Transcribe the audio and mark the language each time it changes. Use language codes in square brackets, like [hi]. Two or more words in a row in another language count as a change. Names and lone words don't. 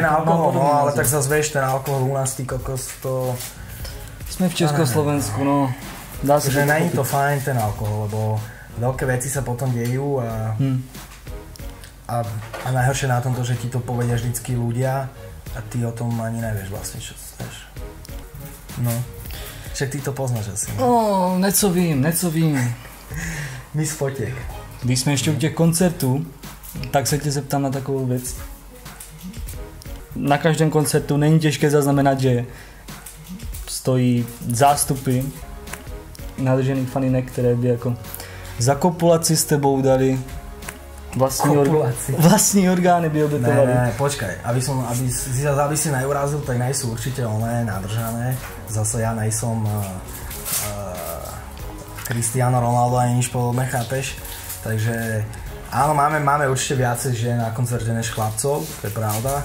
[sk] ten alkohol, no ale tak zase vieš, ten alkohol u nás, ty kokos, to... Sme v Československu, no. Dá sa že není to fajn ten alkohol, lebo veľké veci sa potom dejú a najhoršie na tomto, že ti to povedia vždycky ľudia a ty o tom ani nevieš vlastne, čo vieš. No. Však ty to poznáš asi. [cs] No, něco vím. [sk] My z fotiek. [cs] Když jsme ještě u těch koncertů, tak se tě zeptám na takovou věc. Na každém koncertu není těžké zaznamenat, že stojí zástupy nadržených faninek, které by jako za kopulaci s tebou dali vlastní orgány by obetovali. [sk] Ne, počkaj, aby si neurazil, tak nejsú určite oné nadržané. Zase ja nejsom Cristiano Ronaldo ani nič podobné, chápeš? Takže Áno, máme určite viacej žien na koncerte než chlapcov, to je pravda.